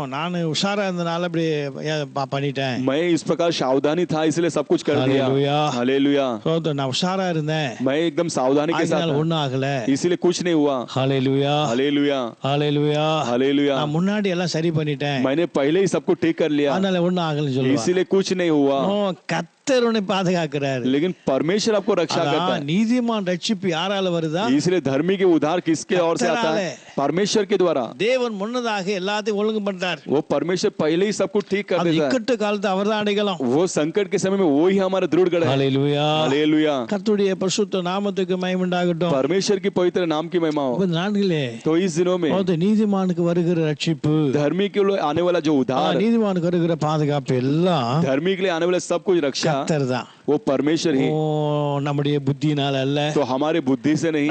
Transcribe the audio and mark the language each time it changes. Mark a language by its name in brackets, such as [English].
[Tamil] நான் உஷாரா இருந்தனால அப்படி பண்ணிட்டேன் [Hindi] मैं इस प्रकार सावधानी था इसलिए सब कुछ कर दिया। हालेलुया। हालेलुया। [Tamil] நான் உஷாரா இருந்தேன் [Hindi] मैं एकदम सावधानी के [Tamil] அதனால [Hindi] साथ [Tamil] ஒண்ணும் ஆகல [Hindi] इसलिए कुछ नहीं हुआ। [Tamil] ஹalleluya [Hindi] हालेलुया, [Tamil] ஹalleluya [Hindi] हालेलुया। [Tamil] நான் முன்னாடி எல்லாம் சரி பண்ணிட்டேன் [Hindi] मैंने पहले ही सबको ठीक कर लिया [Tamil] அதனால ஒண்ணும் ஆகலன்னு சொல்லுவா [Hindi] इसीलिए कुछ नहीं हुआ। [Tamil] கர்த்தர் உன்னை பாதுகாக்கிறாரு [Hindi] लेकिन परमेश्वर आपको रक्षा करता [Tamil] அதான் [Hindi] है। [Tamil] நீதிமான் ரட்சிப்பு யாரால வருதா [Hindi] इसलिए धर्मी के उद्धार किसके ओर से आता है? परमेश्वर के द्वारा। [Tamil] தேவன் முன்னதாக எல்லாத்தையும் ஒழுங்கு பண்றார் [Hindi] वो परमेश्वर पहले ही सब कुछ ठीक कर [Tamil] அது [Hindi] देता है। [Tamil] இக்கட்டு காலத்தை அவர்தான் அடைக்கலாம் [Hindi] वो संकट के समय में वो ही हमारा दृढ़ गढ़ है। [Tamil] ஹalleluya [Hindi] हालेलुया। [Tamil] கர்த்தருடைய பரிசுத்த நாமத்துக்கு மகிமை உண்டாகட்டும் [Hindi] परमेश्वर की पवित्र नाम की महिमा हो। [Tamil] இந்த நாட்களே [Hindi] तो इस दिनों में [Tamil] நீதிமானுக்கு வருகிற ரட்சிப்பு [Hindi] धर्मी के लिए आने वाला जो उद्धार, [Tamil] நீதிமானுக்கு வருகிற பாதுகாப்பு எல்லாம் [Hindi] धर्मी के लिए आने वाला सब कुछ रक्षा [Tamil] கர்த்தர் தான் [Hindi] वो वो परमेश्वर ही, [Tamil] நம்முடைய புத்தியினால அல்ல, [Hindi] तो हमारे बुद्धि से नहीं,